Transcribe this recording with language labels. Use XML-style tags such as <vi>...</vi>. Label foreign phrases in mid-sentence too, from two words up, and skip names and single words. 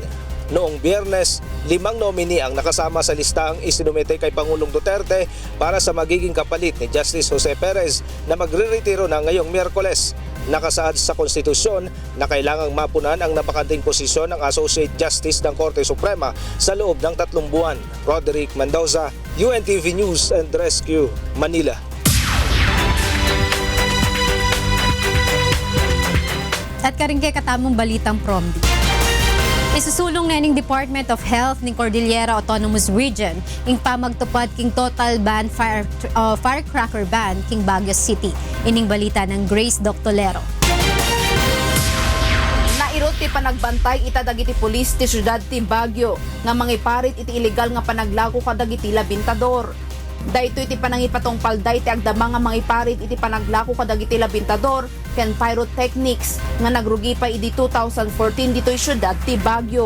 <tl>Noong Biyernes, 5 nominee ang nakasama sa listahang isinumite kay Pangulong Duterte para sa magiging kapalit ni Justice Jose Perez na magre-retiro na ngayong Miyerkules. Nakasaad sa konstitusyon na kailangang mapunan ang nabakanting posisyon ng Associate Justice ng Korte Suprema sa loob ng 3 buwan. Roderick Mendoza, UNTV News and Rescue, Manila.</tl> <pam>At karing kay katamong balitang promdi. Isusulong na ning</pam> <en>Department of Health</en> <pam>ng Cordillera Autonomous Region ing pamagtupad king</pam> <en>total ban firecracker ban</en> <pam>king Baguio City. Ining balita ng Grace Doctolero.</pam> <ilo>Nairot ti panagbantay itadagiti pulis ti syudad ti Baguio nga mangiparit iti illegal nga panaglago kadagiti labintador. Daytoy iti panangipatong palday ti agdama nga mangiparit iti panaglako kadagiti labintador ken pyrotechnics nga nagrugi pa idi 2014 ditoy syudad ti Baguio.</ilo>